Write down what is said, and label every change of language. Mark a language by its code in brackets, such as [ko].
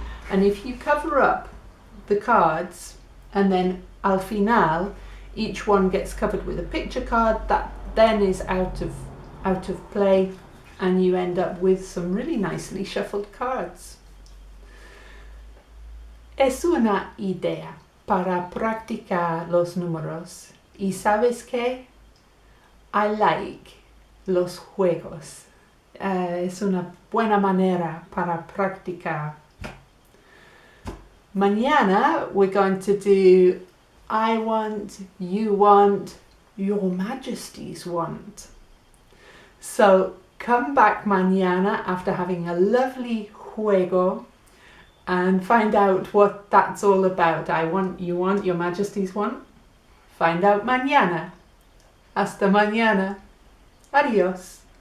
[en] And if you cover up the cards and then [es] al final [en] each one gets covered with a picture card, that then is out of play, and you end up with some really nicely shuffled cards. [es] Es una idea para practicar los números. Y sabes qué? [en] I like [es] los juegos. Es una buena manera para practicar. [en] Mañana we're going to do I want, you want, your majesties want. So come back mañana after having a lovely juego and find out what that's all about. I want, you want, your majesties want. Find out mañana. [es] Hasta mañana. Adiós.